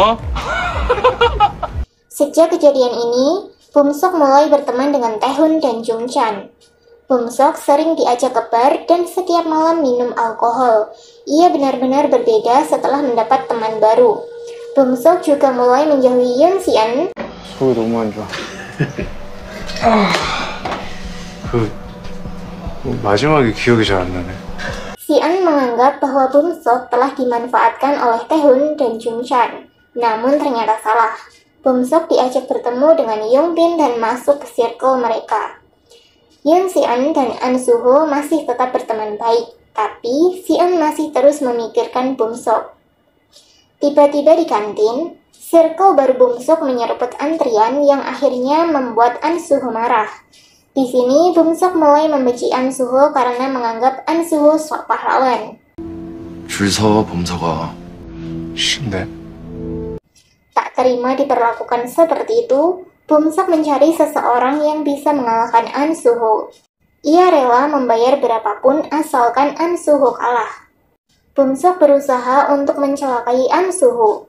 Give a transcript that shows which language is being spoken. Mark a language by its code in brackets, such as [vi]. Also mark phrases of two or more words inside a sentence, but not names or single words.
[id] Sejak kejadian ini, Bum Sok mulai berteman dengan Taehoon dan Jong Chan. Bum Sok sering diajak ke bar dan setiap malam minum alkohol. Ia benar-benar berbeda setelah mendapat teman baru. Bum Sok juga mulai menjauhi Yoon Si-eun. [ko] 속이 너무 안 좋아. 마지막에 기억이 잘 안 나네. [id] Si-eun menganggap bahwa Bum Sok telah dimanfaatkan oleh Taehoon dan Jong Chan. Namun ternyata salah. Bum Sok diajak bertemu dengan Young Bin dan masuk ke circle mereka. Yoon Si-eun dan An Suho masih tetap berteman baik, tapi Si-eun masih terus memikirkan Bum Sok. Tiba-tiba di kantin, circle baru Bum Sok menyeruput antrian yang akhirnya membuat An Suho marah. Di sini, Bum Sok mulai membenci An Suho karena menganggap An Suho sok pahlawan. [ko] 줄 서, 범서가. 신데. [id] Tak terima diperlakukan seperti itu, Bum Sok mencari seseorang yang bisa mengalahkan An Suho. Ia rela membayar berapapun asalkan An Suho kalah. Bum Sok berusaha untuk mencelakai An Suho.